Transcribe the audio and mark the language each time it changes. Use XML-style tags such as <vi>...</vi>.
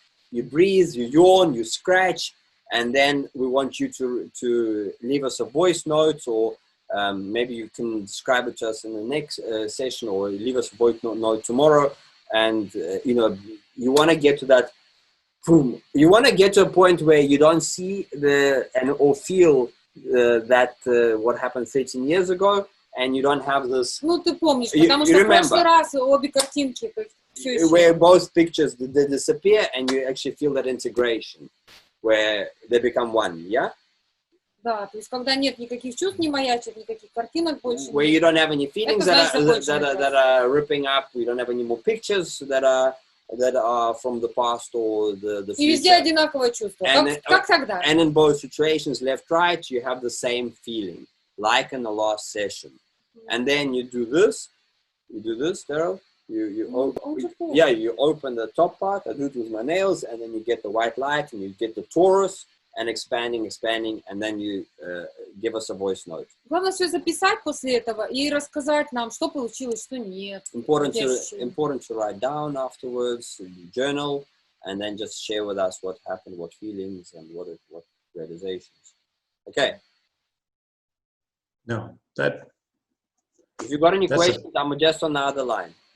<en>You breathe, you yawn, you scratch, and then we want you to leave us a voice note, or maybe you can describe it to us in the next session, or leave us a voice note tomorrow. And you know, you want to get to that. You want to get to a point where you don't see or feel that what happened 13 years ago, and you don't have this.</en> <ru>Ну ты помнишь, потому что в прошлый раз обе картинки.</ru> <en>Where both pictures they disappear, and you actually feel that integration, where they become one, yeah?</en> <ru>Да, то есть когда нет никаких чувств, не маячит, никаких картинок больше.</ru> <en>Where you don't have any feelings that are ripping up, we don't have any more pictures that are from the past or the future.</en> <ru>И везде одинаковое чувство, как тогда.</ru> <en>And in both situations, left, right, you have the same feeling, like in the last session. And then you do this, Derrell. You open the top part. I do it with my nails, and then you get the white light, and you get the torus, and expanding, and then you give us a voice note.</en> <ru>Главное все записать после этого и рассказать нам, что получилось, что нет.</ru> <en>Important to write down afterwards, journal, and then just share with us what happened, what feelings, and what realizations. Okay. No, that. If you got any questions, I'm just on the other line.</en>